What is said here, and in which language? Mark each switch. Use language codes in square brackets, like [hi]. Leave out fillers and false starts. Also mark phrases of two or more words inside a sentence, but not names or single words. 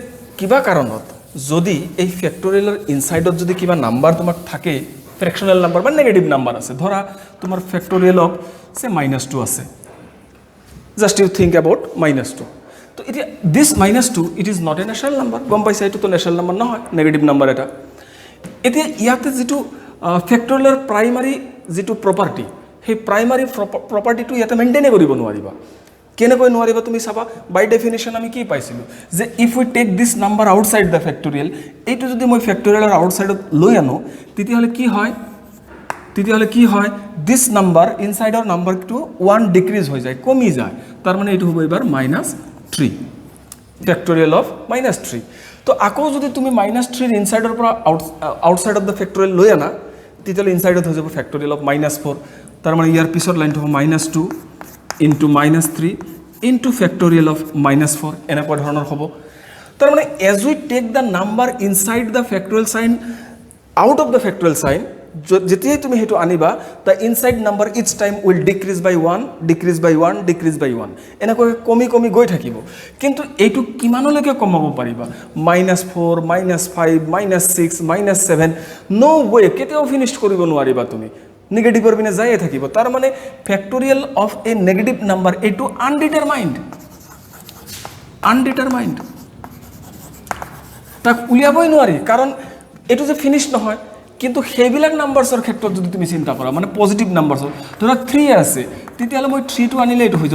[as] কিবা কাৰণত যদি এই ফেক্টৰিয়েলৰ ইনসাইডত যদি কিবা নাম্বাৰ তোমাক থাকে [en] fractional number [as] বা [en] negative number [as] আছে ধৰা তোমাৰ [en] factorial of say -2 [as] আছে [en] just you think about -2 [as] তো এটা [en] this -2 it is not a natural number [as] গম পাইছা এটো তো [en] natural number [as] নহয় [en] negative number [as] এটা এতিয়া ইয়াতে যেটো ফেক্টৰিয়েলৰ প্ৰাইমাৰী যেটো প্ৰপাৰ্টি সেই প্ৰাইমাৰী প্ৰপাৰ্টিটো ইয়াতে মেইনটেইন কৰিব নোৱাৰিবা কেনেকৈ নোৱাৰিবা তুমি চাবা [en] by definition [as] আমি কি পাইছিলো যে [en] if we take this number outside the factorial [as] এইটো যদি মই ফেক্টৰিয়েলৰ আউটসাইডত লৈ আনো তেতিয়াহলে কি হয় [en] this number [as] ইনসাইডৰ নাম্বাৰটো 1 ডিক্ৰিজ হৈ যায় কমি যায় তাৰ মানে এইটো হ'ব এবাৰ -3 [en] factorial of -3 [as] তো আকৌ যদি তুমি -3 ইনসাইডৰ পৰা [en] outside of the factorial [as] লৈ আনা তেতিয়াহলে ইনসাইডত হৈ যাব [en] factorial of -4 [as] তাৰ মানে ইয়াৰ পিছৰ লাইনটো হ'ব [en] -2 into -3 into factorial of -4 [as] এনেকুৱা ধৰণৰ হ'ব তাৰ মানে [en] as we take the number inside the factorial sign out of the factorial sign [as] যেতিয়াই তুমি হেতু আনিবা [en] the inside number each time will decrease by [as] 1 এনেকৈ কমি গৈ থাকিব কিন্তু এইটো কিমানলৈকে কমাব পাৰিবা -4 -5 -6 -7 [en] no way [as] কেতিয়াও ফিনিশ কৰিব নোৱাৰিবা তুমি নেগেটিভৰ বিনে যায় থাকিব তাৰ মানে [en] factorial of a negative number [as] এটো আনডিটাৰমাইন্ড তাক উলিয়াবই নোৱাৰি কাৰণ এটো যে ফিনিশ নহয় কিন্তু হেবিলাক নাম্বাৰছৰ ক্ষেত্ৰত যদি তুমি চিন্তা কৰা মানে [en] positive numbers [as] ধৰা 3 আছে তেতিয়ালে মই 3 টো আনিলে এটো হৈ